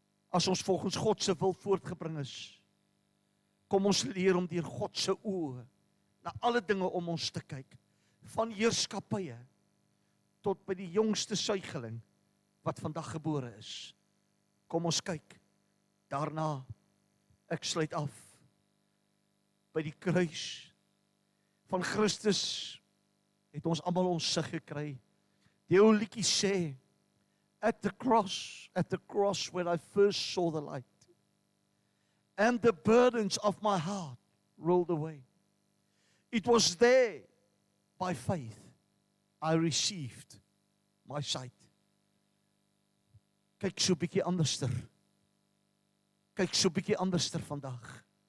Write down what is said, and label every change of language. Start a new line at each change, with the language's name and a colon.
Afrikaans: As ons volgens God se wil voortgebring is, kom ons leer om deur God se oë na alle dinge om ons te kyk, van heerskappye tot by die jongste suigeling wat vandag gebore is. Kom ons kyk daarna. Ek sluit af by die kruis van Christus het ons almal ons sig gekry. Die ou liedjie sê,
English: at the cross when I first saw the light, and the burdens of my heart rolled away. It was there, by faith, I received my sight.
Afrikaans: Kyk so 'n bietjie anderster. Kyk so 'n bietjie anderster vandag.